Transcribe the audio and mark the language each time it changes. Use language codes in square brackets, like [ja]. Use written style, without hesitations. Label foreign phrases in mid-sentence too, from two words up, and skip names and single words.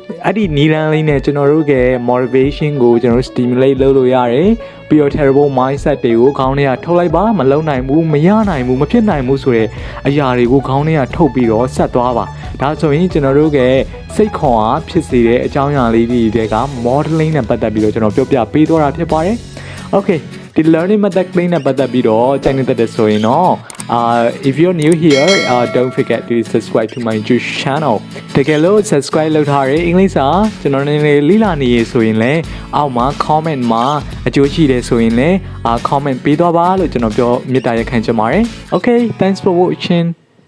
[my] အဲ့ဒီနီလန်းလေးနဲ့ကျွန်တော်တို့ရဲ့ motivation ကိုကျွန်တော်တို့ stimulate လုပ်လို့ရတယ်ပြီးတော့ [en] terrible mindset [my] တွေကိုခေါင်းထဲကထုတ်လိုက်ပါမလုံနိုင်ဘူးမရနိုင်ဘူးမ ဖြစ်နိုင်ဘူးဆိုတဲ့အရာတွေကိုခေါင်းထဲကထုတ်ပြီးတော့ဆက်သွားပါဒါဆိုရင်ကျွန်တော်တို့ရဲ့စိတ်ခွန်အား ဖြစ်စေတဲ့အကြောင်းအရာလေးတွေက modeling နဲ့ပတ်သက်ပြီးတော့ကျွန်တော်ပြောပြပေးသွားတာဖြစ်ပါတယ် okay ဒီ [en] learning method [my] လေးနဲ့ပတ်သက်ပြီးတော့ကြိုက်နေတဲ့ဆိုရင်တော့ [en] if you're new here don't forget to subscribe to my YouTube channel [my] တကယ်လို့ subscribe လုပ်ထားတဲ့အင်္ဂလိပ်စာကျွန်တော်နေလေ့လာနေရဆိုရင်လည်းအောက်မှာ comment မှာအကျိုးရှိတယ်ဆိုရင်လည်းcomment ပေးသွားပါလို့ကျွန်တော်ပြောမေတ္တာရပ်ခံချင်ပါတယ် [en] okay thanks for watching